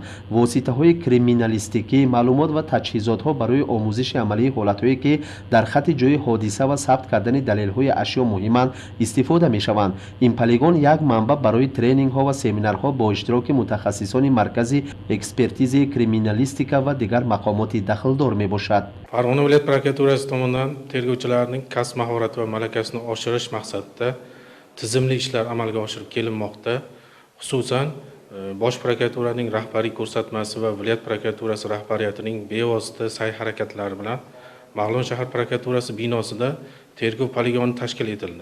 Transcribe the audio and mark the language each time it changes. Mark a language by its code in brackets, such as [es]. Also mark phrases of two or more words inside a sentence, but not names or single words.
[fa] واسطه های کریمینالیستیکی، معلومات و تجهیزات ها برای آموزش عملی حالت هایی که در خط جای حادثه و ثبت کردن دلیل های اشیا مهمند استفاده می شوند. این پلیگون یک منبع برای ترینینگ ها و سمینارها با اشتراک متخصصان مرکزی اکسپرتیز کریمینالیستیکا و دیگر مقامات دخلدار می باشد. [uz] Farg'ona viloyat prokuraturasi tomonidan tergovchilarning kasb mahorati va malakasini oshirish maqsadida tizimli ishlar amalga oshirib kelinmoqda. Xususan, Bosh prokuraturaning rahbariy ko'rsatmasi va viloyat prokuraturasi rahbariyatining bevosita sa'y-harakatlari bilan Mag'lon shahar prokuraturasi binosida tergov poligoni tashkil etildi.